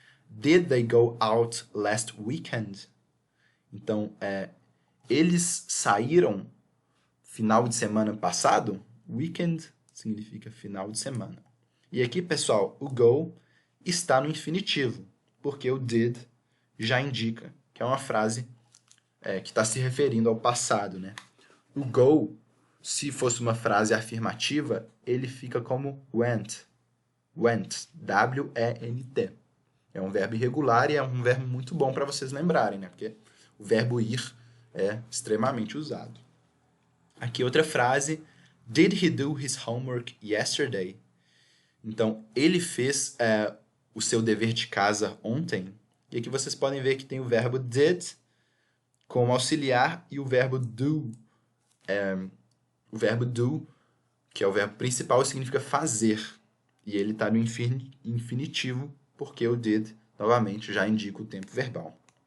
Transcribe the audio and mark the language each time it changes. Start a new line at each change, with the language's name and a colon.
English: Did they go out last weekend?
Portuguese: Então, eles saíram final de semana passado? Weekend significa final de semana. E aqui, pessoal, o go está no infinitivo, porque o did já indica que é uma frase que está se referindo ao passado, né? O go, se fosse uma frase afirmativa, ele fica como went. Went. W-E-N-T. É um verbo irregular e é um verbo muito bom para vocês lembrarem, né? Porque o verbo ir é extremamente usado. Aqui outra frase.
English: Did he do his homework yesterday?
Portuguese: Então, ele fez o seu dever de casa ontem? E aqui vocês podem ver que tem o verbo did como auxiliar e o verbo do. O verbo do, que é o verbo principal, significa fazer. E ele está no infinitivo, porque o did, novamente, já indica o tempo verbal.